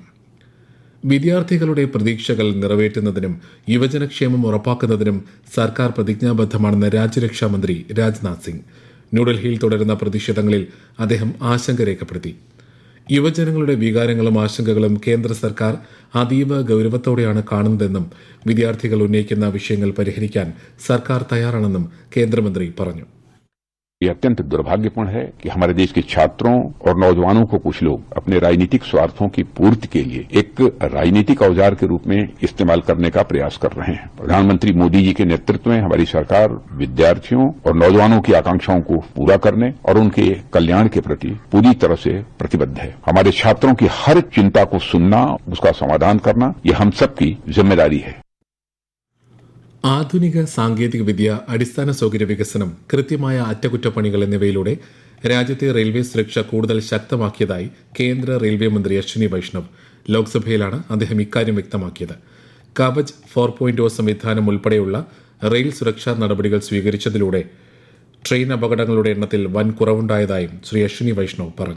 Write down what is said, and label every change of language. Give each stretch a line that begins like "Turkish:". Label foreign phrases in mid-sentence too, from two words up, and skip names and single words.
Malayalam: വിദ്യാർത്ഥികളുടെ പ്രതീക്ഷകൾ നിറവേറ്റുന്നതിനും യുവജനക്ഷേമം ഉറപ്പാക്കുന്നതിനും സർക്കാർ പ്രതിജ്ഞാബദ്ധമാണെന്ന് രാജ്യരക്ഷാമന്ത്രി രാജ്നാഥ് സിംഗ്. ന്യൂഡൽഹിയിൽ തുടരുന്ന പ്രതിഷേധങ്ങളിൽ അദ്ദേഹം ആശങ്ക രേഖപ്പെടുത്തി. യുവജനങ്ങളുടെ വികാരങ്ങളും ആശങ്കകളും കേന്ദ്ര സർക്കാർ അതീവ ഗൌരവത്തോടെയാണ് കാണുന്നതെന്നും വിദ്യാർത്ഥികൾ ഉന്നയിക്കുന്ന വിഷയങ്ങൾ പരിഹരിക്കാൻ സർക്കാർ തയ്യാറാണെന്നും കേന്ദ്രമന്ത്രി പറഞ്ഞു.
Hindi: ये अत्यंत दुर्भाग्यपूर्ण है कि हमारे देश के छात्रों और नौजवानों को कुछ लोग अपने राजनीतिक स्वार्थों की पूर्ति के लिए एक राजनीतिक औजार के रूप में इस्तेमाल करने का प्रयास कर रहे हैं. प्रधानमंत्री मोदी जी के नेतृत्व में हमारी सरकार विद्यार्थियों और नौजवानों की आकांक्षाओं को पूरा करने और उनके कल्याण के प्रति पूरी तरह से प्रतिबद्ध है. हमारे छात्रों की हर चिंता को सुनना, उसका समाधान करना, ये हम सबकी जिम्मेदारी है.
Malayalam: ആധുനിക സാങ്കേതിക വിദ്യ, അടിസ്ഥാന സൗകര്യ വികസനം, കൃത്യമായ അറ്റകുറ്റപ്പണികൾ എന്നിവയിലൂടെ രാജ്യത്തെ റെയിൽവേ സുരക്ഷ കൂടുതൽ ശക്തമാക്കിയതായി കേന്ദ്ര റെയിൽവേ മന്ത്രി അശ്വിനി വൈഷ്ണവ്. ലോക്സഭയിലാണ് അദ്ദേഹം ഇക്കാര്യം വ്യക്തമാക്കിയത്. കവച് 4.0 സംവിധാനം ഉൾപ്പെടെയുള്ള റെയിൽ സുരക്ഷാ നടപടികൾ സ്വീകരിച്ചതിലൂടെ ട്രെയിൻ അപകടങ്ങളുടെ എണ്ണത്തിൽ വൻ കുറവുണ്ടായതായും ശ്രീ അശ്വിനി വൈഷ്ണവ് പറഞ്ഞു.